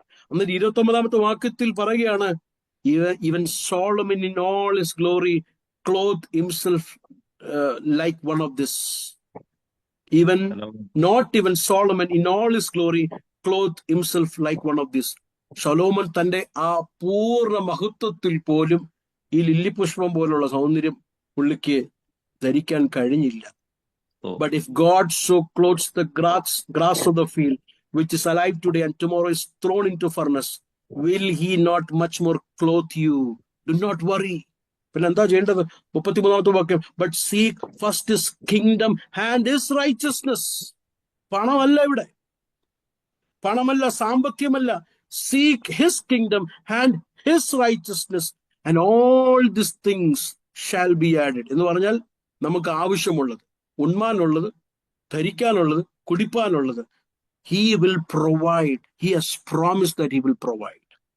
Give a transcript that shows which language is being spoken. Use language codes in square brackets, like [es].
[ml] എന്നിട്ട് 29-ാമത്തെ വാക്യത്തിൽ പറയുകയാണ്, [en] Even Solomon in all his glory cloth himself like one of this. Even not even Solomon in all his glory cloth himself like one of this. [ml] Solomon തന്റെ ആ പൂർണ്ണ മഹത്വത്തിൽ പോലും ഈ ലില്ലിപുഷ്പം പോലുള്ള സൗന്ദര്യം പുള്ളിക്ക് ധരിക്കാൻ കഴിഞ്ഞില്ല. [en] But if God so clothes the grass of the field, which is alive today and tomorrow is thrown into furnace, will he not much more clothe you? Do not worry. [ml] പിന്നെ എന്താ ചെയ്യേണ്ടത്? 33-ാമത്തെ വാക്യം, [en] but seek first his kingdom and his righteousness. [ml] പണമല്ല ഇവിടെ, പണമല്ല, സാമ്പത്തികമല്ല. [en] Seek his kingdom and his righteousness and all these things shall be added. [ml] എന്ന് പറഞ്ഞാൽ നമുക്ക് ആവശ്യമുള്ളത്, ഉണ്മാനുള്ളത്, ധരിക്കാനുള്ളത്, കുടിപ്പാനുള്ളത്, [en] he will provide. He has promised that he will provide.